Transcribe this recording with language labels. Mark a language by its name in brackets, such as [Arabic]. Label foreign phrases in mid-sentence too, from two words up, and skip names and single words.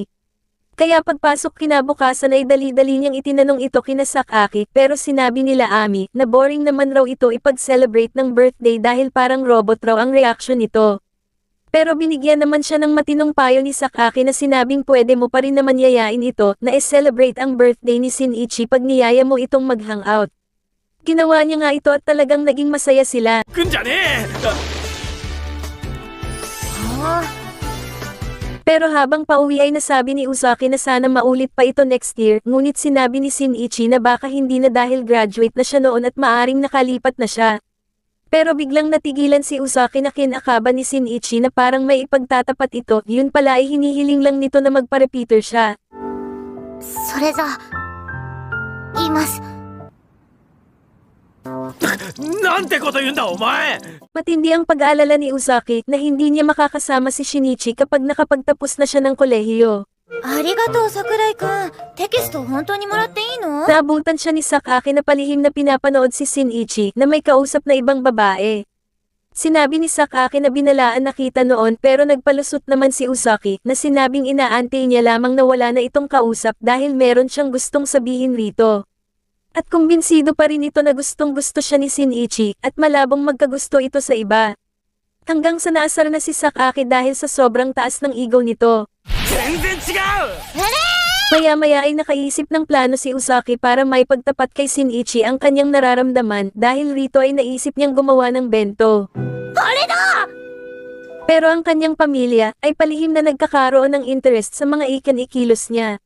[Filipino] Kaya pagpasok kinabukasan ay dali-dali niyang itinanong ito kina Sakaki pero sinabi nila Ami na boring naman raw ito ipag-celebrate ng birthday dahil parang robot raw ang reaction nito. Pero binigyan naman siya ng matinong payo ni Sakaki na sinabing pwede mo pa rin naman yayain ito na i-celebrate ang birthday ni Shinichi pag niyaya mo itong mag-hangout. Ginawa niya nga ito at talagang naging masaya sila. [Japanese] 来んじゃねえ [Filipino] Pero habang pauwi ay nasabi ni Uzaki na sana maulit pa ito [English] next year, [Filipino] ngunit sinabi ni Shinichi na baka hindi na dahil graduate na siya noon at maaring nakalipat na siya. Pero biglang natigilan si Uzaki na kinakaban ni Shinichi na parang may ipagtatapat ito, yun pala ay hinihiling lang nito na magpa-repeater siya. [Japanese] それじゃ言いますなんてこと言うんだお前 [Filipino] Matindi ang pag-aalala ni Uzaki na hindi niya makakasama si Shinichi kapag nakapagtapos na siya ng kolehiyo. [Japanese] ありがとう桜井くんテキスト本当にもらっていいの [Filipino] Naabutan siya ni Sakaki na palihim na pinapanood si Shinichi na may kausap na ibang babae. Sinabi ni Sakaki na binalaan nakita noon pero nagpalusot naman si Uzaki na sinabing inaantay niya lamang na wala na itong kausap dahil meron siyang gustong sabihin rito. At kumbinsido pa rin ito na gustong gusto siya ni Shinichi at malabong magkagusto ito sa iba. Hanggang sa naasar na si Sakaki dahil sa sobrang taas ng ego nito. [Japanese] 全然違う [Filipino] Maya-maya ay nakaisip ng plano si Uzaki para may pagtapat kay Shinichi ang kanyang nararamdaman dahil rito ay naisip niyang gumawa ng bento. Pero ang kanyang pamilya ay palihim na nagkakaroon ng interest sa mga ikan-ikilos niya.